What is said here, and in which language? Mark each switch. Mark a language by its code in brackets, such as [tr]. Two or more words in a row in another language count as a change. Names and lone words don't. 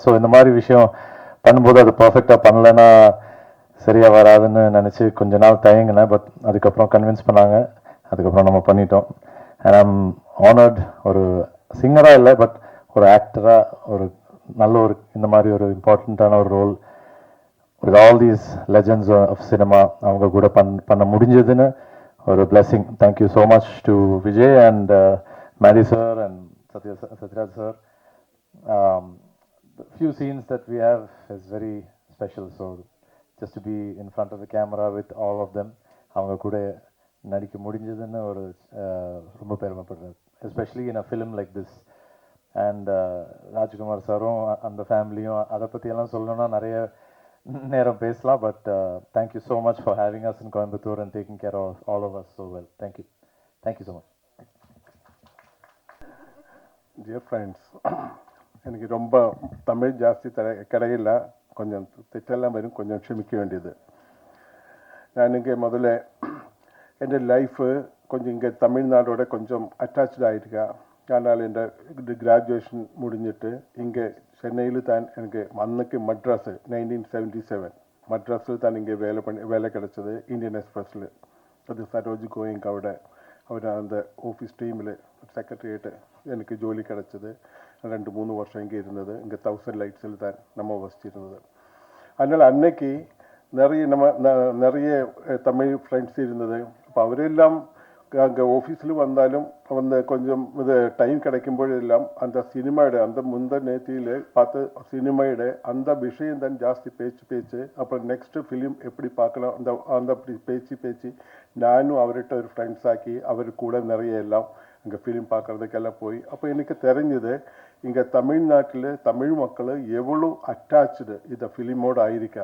[ta] ஸோ இந்த மாதிரி விஷயம் பண்ணும்போது அது பர்ஃபெக்டாக பண்ணலைன்னா சரியாக வராதுன்னு நினச்சி கொஞ்ச நாள் தயங்கினேன். பட் அதுக்கப்புறம் கன்வின்ஸ் பண்ணாங்க, அதுக்கப்புறம் நம்ம பண்ணிட்டோம். [en] and I'm honoured. [ta] ஒரு சிங்கராக இல்லை, பட் ஒரு ஆக்டராக ஒரு நல்ல ஒரு இந்த மாதிரி ஒரு இம்பார்ட்டண்ட்டான ஒரு ரோல் [en] with all these legends of cinema [ta] அவங்க கூட பண்ண முடிஞ்சதுன்னு ஒரு blessing. [en] Thank you so much to Vijay and Madi sir and Satyaraj sir. The few scenes that we have is very special, so just to be in front of the camera with all of them [ta] அவங்க கூட நடிக்க முடிஞ்சதுன்னு ஒரு ரொம்ப பெருமைப்படுறேன், [en] especially in a film like this. [ta] அண்ட் ராஜ்குமார் சாரும் அந்த ஃபேமிலியும் அதை பற்றியெல்லாம் சொல்லணும்னா நிறைய நேரம் பேசலாம், [en] but thank you so much for having us in Coimbatore and taking care of all of us so well. thank you so much. dear friends, [ta] எனக்கு ரொம்ப தமிழ் ஜாஸ்தி கிடையில, கொஞ்சம் தெற்றெல்லாம் வரும், கொஞ்சம் க்ஷமிக்க வேண்டியது. நான் இங்கே முதல்ல [ml] എൻ്റെ ലൈഫ് [ta] கொஞ்சம் இங்கே தமிழ்நாடோட கொஞ்சம் அட்டாച്ച്ഡ് ஆகிருக்கேன். ஆனால் [ml] എൻ്റെ ഗ്രാജുവേഷൻ [ta] முடிஞ்சிட்டு இங்கே சென்னையில் தான் எனக்கு அன்னைக்கு மட்ராஸ் 1977 மட்ராஸில் தான் இங்கே வேலை கிடைச்சது இந்தியன் எக்ஸ்பிரஸில். அது சரோஜ் கோயிங்க் அவர் அந்த ஆஃபீஸ் டீமில் செக்ரட்டரியேட்டு எனக்கு ஜோலி கிடைச்சது. 2-3 வருஷம் இங்கே இருந்தது. இங்கே 1000 லைட்ஸில் தான் நம்ம வசிச்சிருந்தது. அதனால் அன்னைக்கு நிறைய தமிழ் ஃப்ரெண்ட்ஸ் இருந்தது. [ml] അപ്പോൾ അവരെല്ലാം [ta] அங்கே ஆஃபீஸில் வந்தாலும் கொஞ்சம் இது டைம் கிடைக்கும்போதெல்லாம் அந்த சினிமாவோட அந்த நேத்தியில் பார்த்து சினிமாவோட அந்த விஷயம் தான் ஜாஸ்தி பேச்சு. அப்புறம் நெக்ஸ்ட் ஃபிலிம் எப்படி பார்க்கலாம் அந்த பேச்சு நானும் அவர்கிட்ட ஒரு ஃப்ரெண்ட்ஸ் ஆக்கி அவர் கூட நிறைய எல்லாம் அங்கே ஃபிலிம் பார்க்குறதுக்கெல்லாம் போய் அப்போ எனக்கு தெரிஞ்சது இங்கே தமிழ்நாட்டில் தமிழ் மக்கள் எவ்வளோ அட்டாச்சு இந்த ஃபிலிமோடு ஆயிருக்கா.